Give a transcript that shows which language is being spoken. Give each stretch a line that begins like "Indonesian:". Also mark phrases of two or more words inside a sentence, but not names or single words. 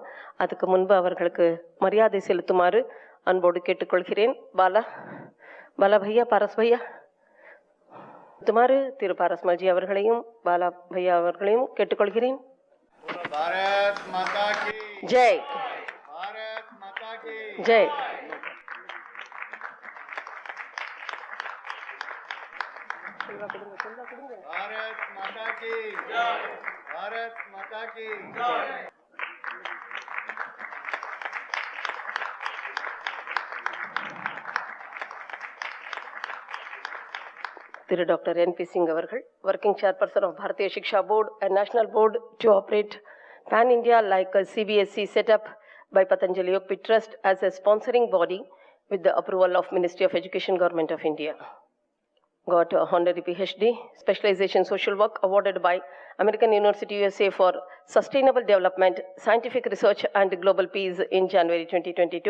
Tamil: அதுக்கு முன்பு அவர்களுக்கு மரியாதை செலுத்துமாறு அன்போடு கேட்டுக்கொள்கிறேன். பாலா பையா, பாரஸ் பையா செலுத்துமாறு திரு பாரஸ்மல்ஜி அவர்களையும் பாலா பையா அவர்களையும் கேட்டுக்கொள்கிறேன்.
Hindi: ஜெய் जय. भारत माता की जय. भारत माता की जय.
Tamil: திரு டாக்டர் என்பி சிங் அவர்கள்,
English: working chairperson of Bharatiya Shiksha Board, a national board to operate pan India like a CBSE setup by Patanjali Trust as a sponsoring body with the approval of Ministry of Education, Government of India. Got a honorary PhD, specialization social work awarded by American University USA for Sustainable Development, Scientific Research and Global Peace in January 2022.